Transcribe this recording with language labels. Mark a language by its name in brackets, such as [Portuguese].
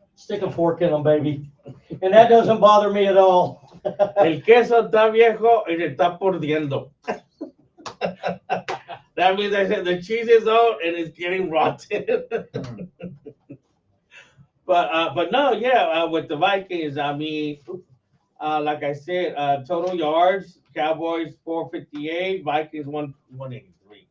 [English] Stick a fork in them, baby. And that doesn't bother me at all. [Spanish] El queso está viejo y se está pordiendo. [English] That means I said the cheese is out and it's getting rotten. But no, with the Vikings, I mean, like I said, total yards, Cowboys 458, Vikings 183.